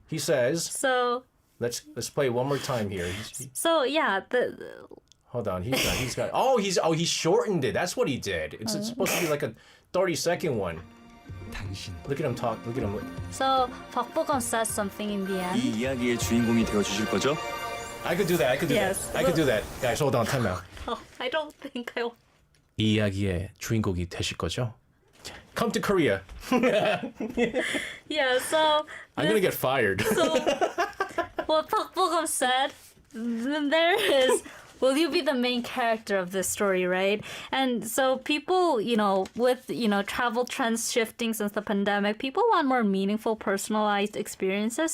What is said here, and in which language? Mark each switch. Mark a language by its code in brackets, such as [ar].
[en] He says. So. Let's play one more time here. Hold on. He's got. He shortened it. That's what he did. It's supposed to be like a 30-second one. Look at him talk. Look at him. So Park Bo-gum says something in the end. [ko] 이 이야기의 주인공이 되어 주실 거죠? [en] I could do that. Yes. I could do that. Guys, hold on. Time out. I don't think I will. [ko] 이 이야기의 주인공이 되실 거죠? [en] Come to Korea. Yeah, so... I'm gonna get fired. So, what Park Bo-gum said, there is... Will you be the main character of this story, right? And so people, with, travel trends shifting since the pandemic, people want more meaningful, personalized experiences.